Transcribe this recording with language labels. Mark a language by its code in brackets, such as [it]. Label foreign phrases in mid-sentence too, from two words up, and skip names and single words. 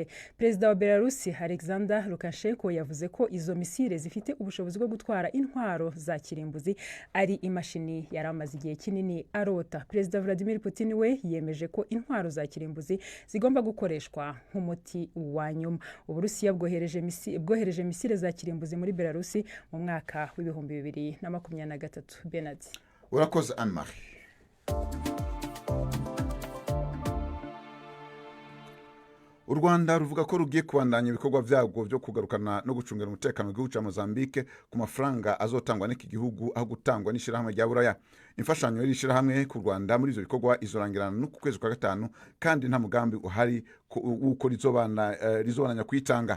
[rn] Perezida wa Belarusi Alexander Lukashenko yavuze ko izo misile zifite ubushobozi bwo gutwara intwaro za kirimbuzi ari imashini yaramaze igihe kinini arota. Perezida Vladimir Putin we yemeje ko intwaro za kirimbuzi zigomba gukoreshwa nk'umuti wa nyuma. Uburusiya bwohereje misile za kirimbuzi muri Belarusi mu mwaka w'ibihumbi 2023. Bernard, urakoze Anne-Marie. U Rwanda ruvuga ko rugiye kubandanya ibikorwa byabwo byo kugarukana no gucungira umutekano w'igihugu cya Mozambique ku mafaranga azotangwa n'iki gihugu aho gutangwa n'ishirahamwe rya Buraya. Imfashanyo y'ishirahamwe ku Rwanda muri izo bikorwa izorangirana no ku kwezi kwa gatanu, kandi nta mugambi uhari uko rizobananya kwitanga.